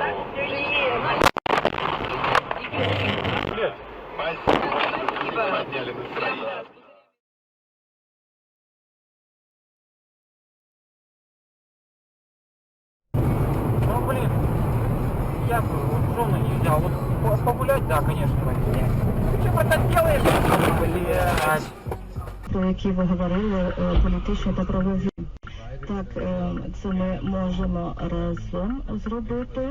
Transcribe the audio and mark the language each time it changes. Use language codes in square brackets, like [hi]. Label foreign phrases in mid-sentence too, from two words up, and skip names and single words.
[ru] Подняли настроение. Ну, блин, я бы вот жену не взял. Вот погулять, да, конечно, возьми. Ты что, братан, делаешь? Блядь. [uk] Про які ви говорили, політичні та правові. Так, це ми можемо разом зробити.